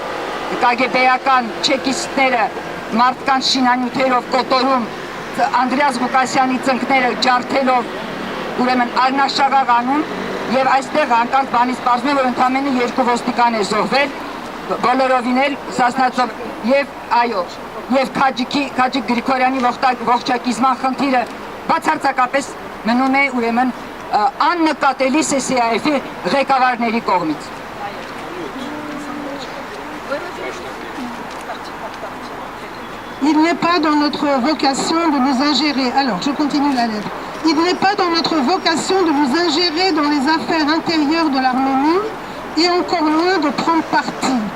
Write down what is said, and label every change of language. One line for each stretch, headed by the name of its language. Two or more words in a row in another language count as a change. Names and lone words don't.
Armenian: կագեբեական չեկիստները մարդկանց շինանյութերով կոտորում, Անդրեաս Ղուկասյանի ծնկները ջարդելով ուրեմն արնաշաղաղ անում եւ այստեղ հանկարծ բանից պարզվում է, որ ընդամենը 2 ոստիկան է զոհվել, բոլորովին էլ Սասնա եւ այո, եւ Քաջիկ Գրիգորյանի ողջակիզման խնդիրը բացարձակապես մնում է ուրեմն աննկատելի ՍՍԱՖ-ի ղեկավարների կողմից։
French: Il n'est pas dans notre vocation de nous ingérer. Alors, je continue la lettre. Il n'est pas dans notre vocation de nous ingérer dans les affaires intérieures de l'Arménie et encore moins de prendre parti.